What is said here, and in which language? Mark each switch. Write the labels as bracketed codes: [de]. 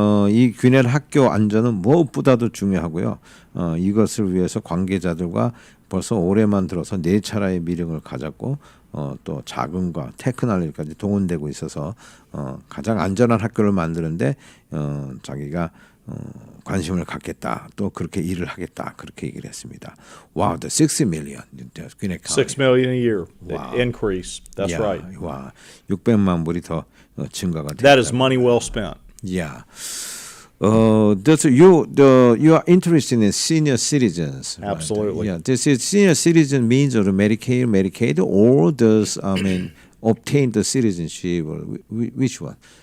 [ko] 이 귀넷 학교 안전은 무엇보다도 중요하고요. 이것을 위해서 관계자들과 벌써 올해만 들어서 4차례의 미팅을 가졌고 또 자금과 테크놀로지까지 동원되고 있어서 가장 안전한 학교를 만드는데 자기가 관심을 갖겠다. 또 그렇게 일을 하겠다. 그렇게 얘기를 했습니다. [en] Wow, the 60 million. 6 million a year increase. That's right. [ko] 와, 600만 불이 더 증가가 됐다. [en] That is money well spent. Yeah. You are interested in senior citizens. Absolutely. Right? Yeah. This is senior citizen means or Medicaid, or does obtain the citizenship? Or which one?